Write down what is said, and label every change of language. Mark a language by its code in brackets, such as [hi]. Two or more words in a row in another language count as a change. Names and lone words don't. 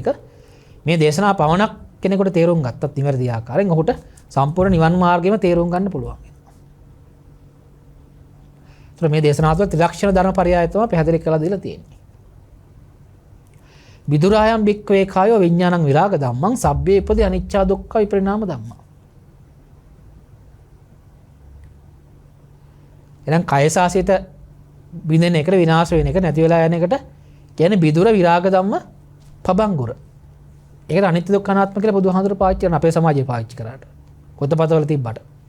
[si] මේ දේශනාව පවණක් කෙනෙකුට තේරුම් ගත්තත් නිවැරදි ආකාරයෙන් ඔහුට සම්පූර්ණ නිවන් මාර්ගෙම තේරුම් ගන්න පුළුවන්. ඒතර මේ දේශනාව තුළ ත්‍රිලක්ෂණ ධර්ම පරයය තමයි පැහැදිලි කරලා දීලා තියෙන්නේ. [pi] විදුරායම් බික්කවේ කායෝ විඥානං විරාග ධම්මං සබ්බේ උපදී අනිච්චා දුක්ඛ විපරිණාම ධම්මං. [si] එහෙනම් කයසාසිත බින්දෙන එකට විනාශ වෙන එක නැති වෙලා යන එකට කියන්නේ [pi] විදුර විරාග ධම්ම පබංගුර. [si] ඒකට අනිත්‍ය දුක්ඛ අනාත්ම කියලා බුදුහාඳුර පාවිච්චි කරන අපේ සමාජයේ පාවිච්චි කරාට. පොතපතවල තිබ්බට.